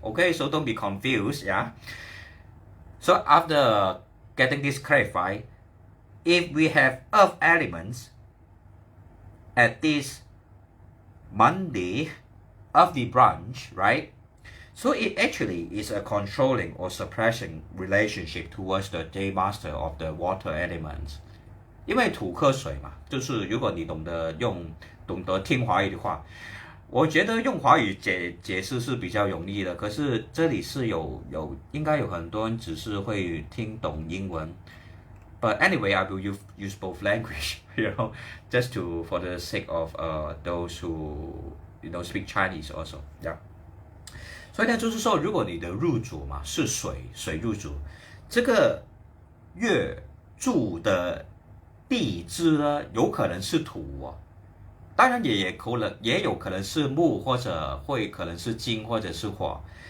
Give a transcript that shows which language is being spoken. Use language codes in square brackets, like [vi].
[en] Okay, so don't be confused, yeah. So after getting this clarified, if we have earth elements at this Monday of the branch, right? So it actually is a controlling or suppressing relationship towards the day master of the water elements. [zh] 因为土克水嘛，就是如果你懂得听华语的话，我觉得用华语解释是比较容易的。可是这里是应该有很多人只是会听懂英文。 [en] But anyway, I will use both language, just for the sake of those who speak Chinese also, yeah. [zh] 所以呢，就是说，如果你的入主嘛是水入主，这个月柱的地支呢，有可能是土哦，当然也有可能是木，或者可能是金，或者是火。